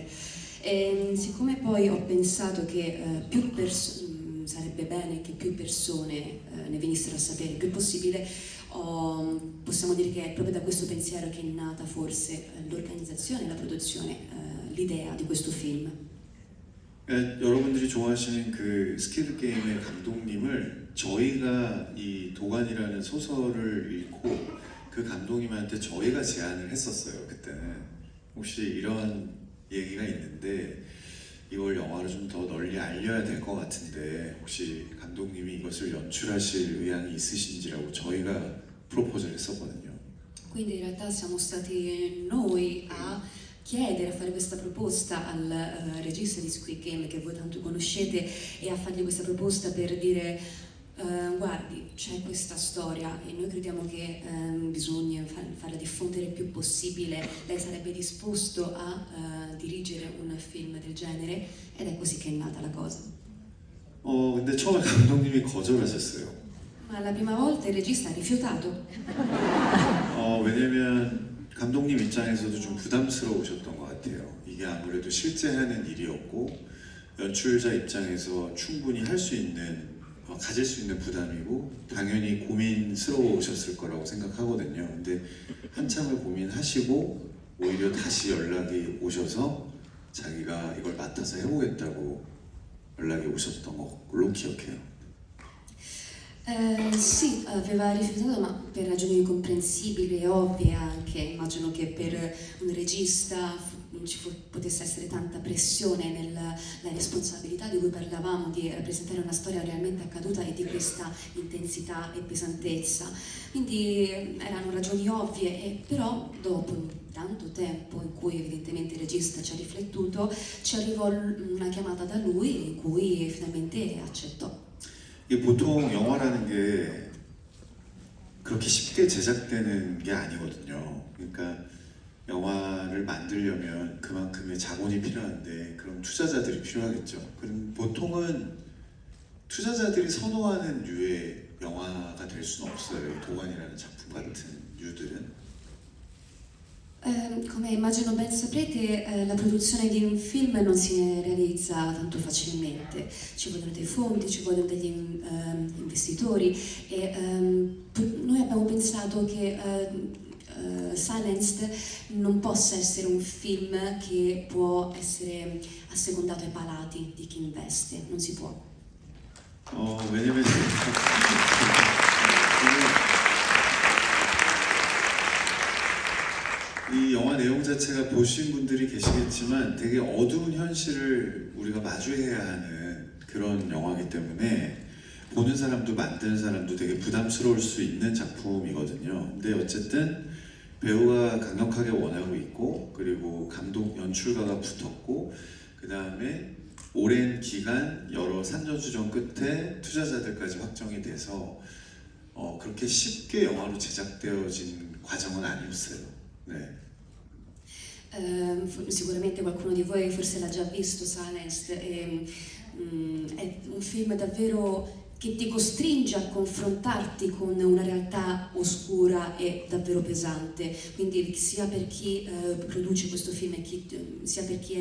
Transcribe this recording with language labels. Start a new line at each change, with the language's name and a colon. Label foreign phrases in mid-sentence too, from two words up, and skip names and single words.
Italian: E siccome poi ho pensato che sarebbe bene che più persone ne venissero a sapere il più possibile, possiamo dire che è proprio da questo pensiero che è nata forse l'organizzazione e la produzione, l'idea di questo film.
Korean: 여러분들이 좋아하시는 그 스퀴드 게임의 감독님을 저희가 이 도관이라는 소설을 읽고 그 감독님한테 저희가 제안을 했었어요. 그때는 혹시 이런 얘기가 있는데 이걸 영화로 좀 더 널리 알려야 될 것 같은데 혹시 감독님이 이것을 연출하실 의향이 있으신지라고 저희가 프로포즈를 했었거든요.
Italian: Quindi in realtà siamo stati noi a chiedere, a fare questa proposta al regista di Squid Game che voi tanto conoscete e a fargli questa proposta per dire guardi, c'è questa storia e noi crediamo che bisogna farla diffondere il più possibile. Lei sarebbe disposto a dirigere un film del genere? Ed è così che è nata la cosa.
Korean: 근데 처음에 감독님이 거절하셨어요.
Italian: Ma la prima volta il regista ha rifiutato.
Korean: 왜냐면 감독님 입장에서도 좀 부담스러우셨던 것 같아요. 이게 아무래도 실제 하는 일이었고 연출자 입장에서 충분히 할 수 있는 가질 수 있는 부담이고 당연히 고민스러우셨을 거라고 생각하거든요. 근데 한참을 고민하시고 오히려 다시 연락이 오셔서 자기가 이걸 맡아서 해보겠다고 연락이 오셨던 걸로 기억해요.
Italian: Sì, aveva rifiutato, ma per ragioni comprensibili e ovvie anche. Immagino che per un regista non ci potesse essere tanta pressione nella responsabilità di cui parlavamo, di rappresentare una storia realmente accaduta e di questa intensità e pesantezza. Quindi erano ragioni ovvie, e però dopo tanto tempo in cui evidentemente il regista ci ha riflettuto, ci arrivò una chiamata da lui in cui finalmente accettò.
Korean: 이게 보통 영화라는 게 그렇게 쉽게 제작되는 게 아니거든요. 그러니까 영화를 만들려면 그만큼의 자본이 필요한데 그럼 투자자들이 필요하겠죠. 그럼 보통은 투자자들이 선호하는 류의 영화가 될 수는 없어요. 이 도관이라는 작품 같은 류들은.
Italian: Come immagino ben saprete, la produzione di un film non si realizza tanto facilmente, ci vogliono dei fondi, ci vogliono degli investitori e noi abbiamo pensato che Silenced non possa essere un film che può essere assecondato ai palati di chi investe, non si può.
Korean: 왜냐면 이 영화 내용 자체가 보신 분들이 계시겠지만 되게 어두운 현실을 우리가 마주해야 하는 그런 영화이기 때문에 보는 사람도 만드는 사람도 되게 부담스러울 수 있는 작품이거든요. 근데 어쨌든 배우가 강력하게 원하고 있고 그리고 감독 연출가가 붙었고 그 다음에 오랜 기간 여러 산전수전 끝에 투자자들까지 확정이 돼서 그렇게 쉽게 영화로 제작되어진 과정은 아니었어요. 네.
Italian: Sicuramente qualcuno di voi forse l'ha già visto, Silenced, è un film davvero che ti costringe a confrontarti con una realtà oscura e davvero pesante, quindi sia per chi produce questo film e sia per chi è